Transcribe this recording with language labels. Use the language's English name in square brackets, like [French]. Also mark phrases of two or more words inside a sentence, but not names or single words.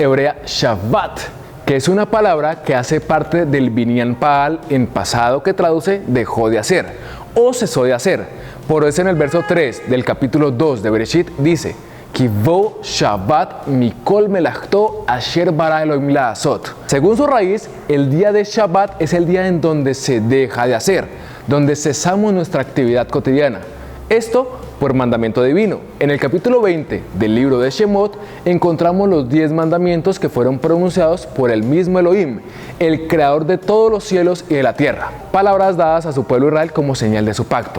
[Spanish] hebrea Shabbat, que es una palabra que hace parte del Binyan Paal en pasado, que traduce dejó de hacer o cesó de hacer. [Hebrew] Por eso en el verso 3 del capítulo 2 de Bereshit dice: כי בו שבת מכל מלאכתו אשר ברא אלהים לעשות. [Spanish] Según su raíz, el día de Shabbat es el día en donde se deja de hacer, donde cesamos nuestra actividad cotidiana. Esto por mandamiento divino. En el capítulo 20 del libro de Shemot encontramos los 10 mandamientos que fueron pronunciados por el mismo Elohim, el creador de todos los cielos y de la tierra, palabras dadas a su pueblo Israel como señal de su pacto.